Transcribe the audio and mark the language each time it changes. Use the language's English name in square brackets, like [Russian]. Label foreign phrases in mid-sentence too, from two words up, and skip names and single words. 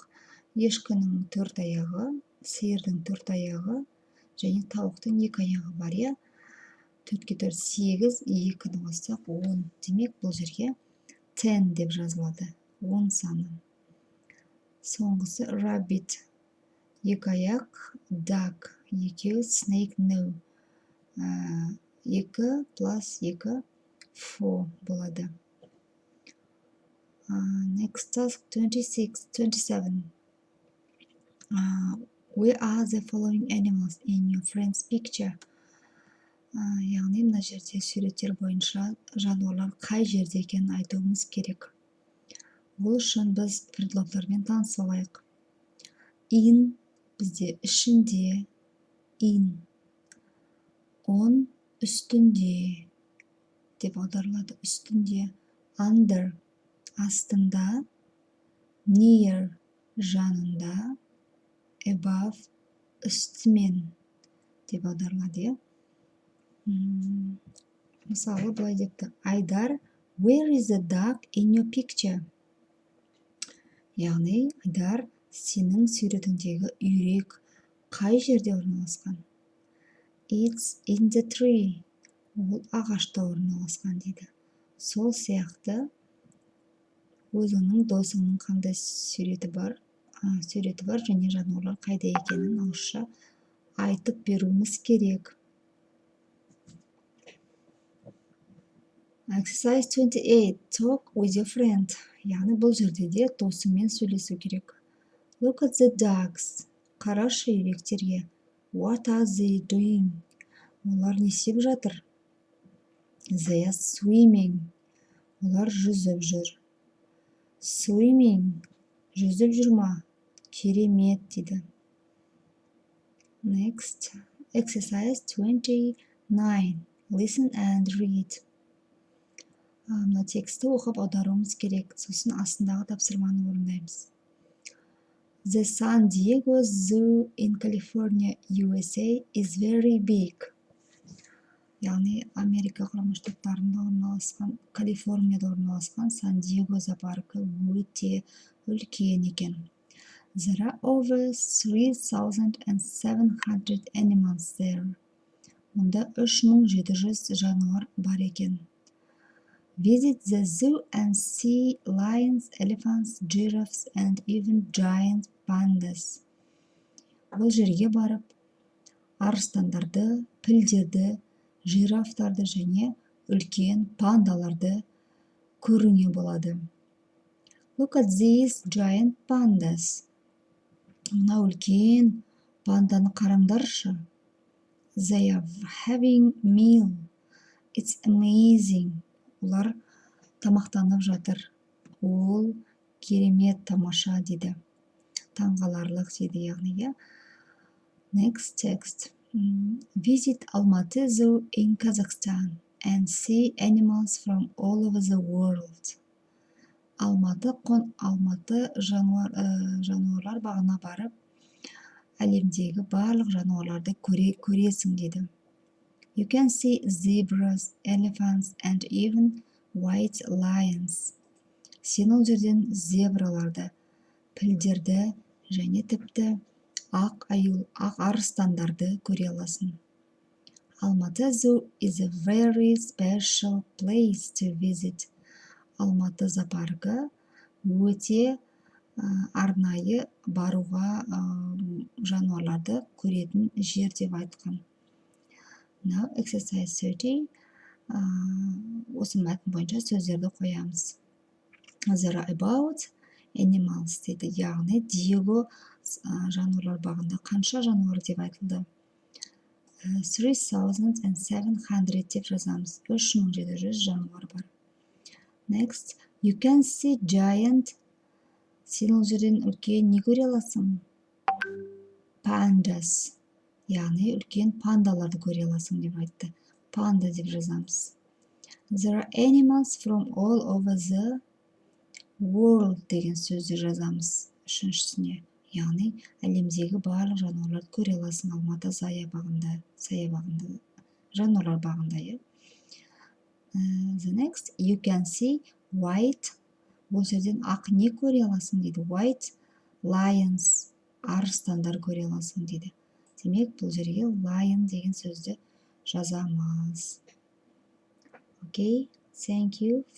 [Kazakh] Ешкінің 4 аяғы, сиырдың 4 аяғы және тауықтың 2 аяғы бар, я? 4-ке 4, 8, 2-ні қоссақ 10. Демек, бұл жерге 10 деп жазылады. 10 саны. Соңғысы rabbit. 2 аяқ, [English] duck 2, snake no. [Kazakh] 2 plus 2, 4 болады. [English] Next task 26, 27. Where are the following animals in your friend's picture? [Kazakh] Яғни мына жерде суреттер бойынша жануарлар қай жерде екенін айтуымыз керек. Бұл үшін біз предлогтармен танысып алайық. In бізде ішінде, [English] in. [Kazakh] On үстінде деп аударылады, үстінде. Under астында, near жанында, above үстімен деп аударылады. Мысалы, былай депті. Айдар, [English] where is the duck in your picture? [Kazakh] Яғни, Айдар, сенің суретіңдегі үйрек қай жерде орналасқан? [English] It's in the tree. [Kazakh] Ол ағашта орналасқан дейді. Сол сияқты өзіңнің досыңның қандай суреті бар және жануарлар қайда екенін ауызша айтып беруіміз керек. [English] Exercise 28. Talk with your friend. [Kazakh] Яғни бұл жерде де досыңмен сөйлесу керек. [English] Look at the ducks. [Kazakh] Қарашы үйректерге. [English] What are they doing? [Kazakh] Олар не істеп жатыр? [English] They are swimming. [Kazakh] Олар жүзіп жүр. Swimming. Жүзіп жүр ма? Керемет дейді. [English] Next. Exercise 29. Listen and read. [Kazakh] Мына текстті оқып аударуымыз керек. Сосын астындағы тапсырманы орындаймыз. [English] The San Diego Zoo in California, USA is very big. [Kazakh] Яғни Америка құрама штаттарында орналасқан, Калифорнияда орналасқан Сан-Диего зоопаркі өте үлкен екен. [English] There are over 3,700 animals there. [Kazakh] Мұнда 3700 жануар бар екен. [English] Visit the zoo and see lions, elephants, giraffes and even giant pandas. [Kazakh] Бұл жерге барып, арыстандарды, пілдерді, жирафтарды және үлкен пандаларды көруге болады. [English] Look at these giant pandas. [Kazakh] Мына үлкен панданы қараңдаршы. [English] They are having meal. It's amazing. [Kazakh] Олар тамақтанып жатыр. Ол керемет, тамаша дейді. Таңғаларлық дейді, яғни. [English] Next text. Visit Almaty Zoo in Kazakhstan and see animals from all over the world. [Kazakh] Алматы жануарлар бағына барып, әлемдегі барлық жануарларды көресің дейді. [English] You can see zebras, elephants and even white lions. [Kazakh] Сен ол жерден зебраларды, пілдерді және тіпті ақ арыстандарды көре аласың. [English] Almaty Zoo is a very special place to visit. [Kazakh] Алматы зоопаркі өте арнайы баруға жануарларды көретін жер деп айтқан. [English] Now, exercise 30. [Kazakh] Осы мәтін бойынша сөздерді қоямыз. [English] There are about animals дейді. [Kazakh] Яғни, Диего жануарлар бағында қанша жануар деп айтылды? 3,700 деп жазамыз. 3700 жануар бар. [English] Next, you can see giant. [Kazakh] Сен ол жерден үлкен не көре аласың? [English] Pandas. [Kazakh] Яғни, үлкен пандаларды көре аласың деп айтты. Panda деп жазамыз. [English] There are animals from all over the world [Kazakh] деген сөзді жазамыз үшіншісіне. Яғни, әлемдегі барлық жануарларды көре аласың Алматы саябағында, жануарлар бағында. [English] The next, you can see white. [Kazakh] Бұл жерден ақ не көре аласың дейді. [English] White lions, [Kazakh] арыстандар көре аласың дейді. Демек, бұл жерге lion деген сөзді жазамыз. [English] Okay, thank you.